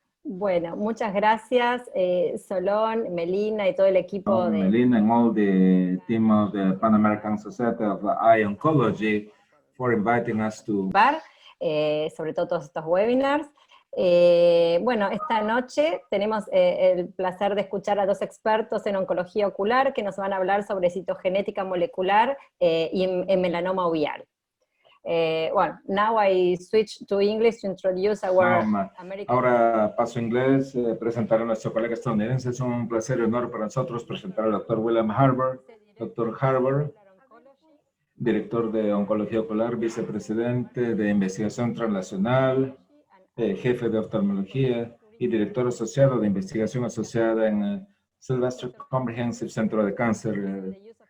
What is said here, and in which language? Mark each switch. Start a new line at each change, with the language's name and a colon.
Spanish: Bueno, muchas gracias, Solón, Melina y todo el equipo de...
English: Melina and all the team of the Pan American Society of Eye Oncology for inviting us to...
Spanish: sobre todo todos estos webinars. Bueno, esta noche tenemos el placer de escuchar a dos expertos en oncología ocular que nos van a hablar sobre citogenética molecular y en melanoma uveal.
English: Well, now I switch to English to introduce our American...
Spanish: Ahora paso a inglés, presentar a nuestro colega estadounidense. Es un placer y honor para nosotros presentar al doctor William Harbour. Doctor Harbour, director de oncología ocular, vicepresidente de investigación transnacional, jefe de oftalmología y director asociado de investigación asociada en Sylvester Comprehensive Centro de Cáncer.